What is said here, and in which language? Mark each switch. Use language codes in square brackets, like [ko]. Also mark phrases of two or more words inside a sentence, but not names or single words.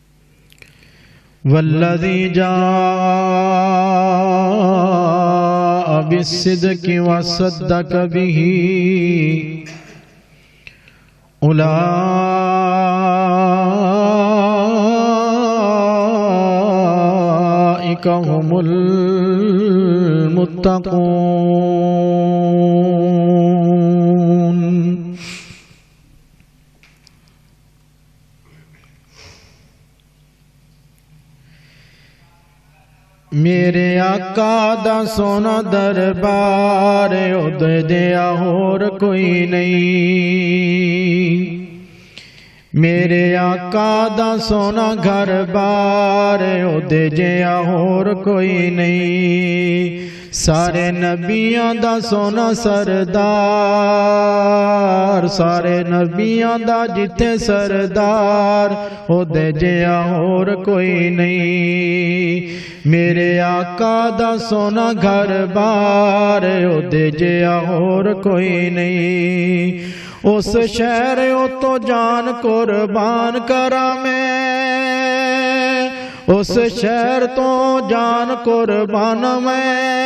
[ar] والذي جاء بالصدق وصدق به أولئك هم المتقون. [pa] میرے آقا دا سونا دربار اودے دیا اور کوئی نہیں. میرے آقا دا سونا گھر بار اودے جیا اور کوئی نہیں. سارے نبیاں دا سونا سردار, سارے نبیاں دا جتے سردار اودے جیا اور کوئی نہیں. میرے آقا دا سونا گھر بار اودے جیا اور کوئی نہیں. اس شہر او تو جان قربان کرا میں, اس شہر تو جان قربان میں.